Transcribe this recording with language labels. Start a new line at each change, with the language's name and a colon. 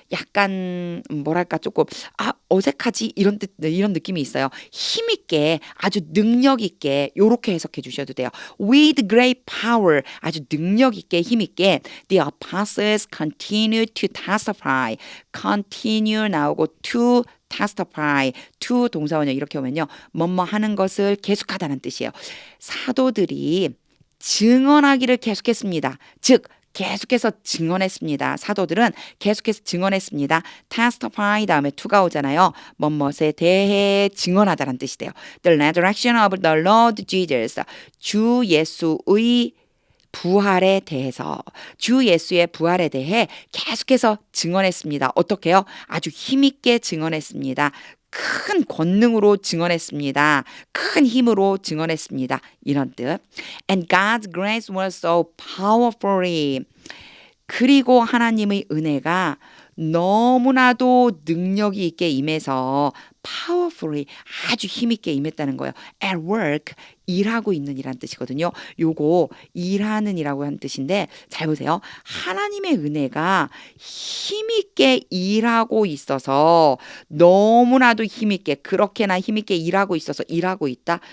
Korean: 약간 뭐랄까 조금 어색하지 이런 느낌이 있어요. 힘 있게 아주 능력 있게 요렇게 해석해 주셔도 돼요.
English: With great power
Korean: 아주 능력 있게 힘 있게
English: the apostles continue to testify.
Korean: continue 나오고 to testify, to 동사원형 이렇게 오면요. 뭐뭐 하는 것을 계속하다는 뜻이에요. 사도들이 증언하기를 계속했습니다. 즉 계속해서 증언했습니다. 사도들은 계속해서 증언했습니다. testify 다음에 to가 오잖아요. 뭐뭐에 대해 증언하다는 뜻이 돼요.
English: The resurrection of the Lord Jesus.
Korean: 주 예수의 부활에 대해서 주 예수의 부활에 대해 계속해서 증언했습니다. 어떻게요? 아주 힘있게 증언했습니다. 큰 권능으로 증언했습니다. 큰 힘으로 증언했습니다. 이런 뜻.
English: And God's grace was so powerfully.
Korean: 그리고 하나님의 은혜가 너무나도 능력이 있게 임해서 powerfully 아주 힘있게 임했다는 거예요.
English: At work
Korean: 일하고 있는 이란 뜻이거든요. 요거 일하는 이라고 하는 뜻인데 잘 보세요. 하나님의 은혜가 힘있게 일하고 있어서 너무나도 힘있게 그렇게나 힘있게 일하고 있어서 일하고 있다.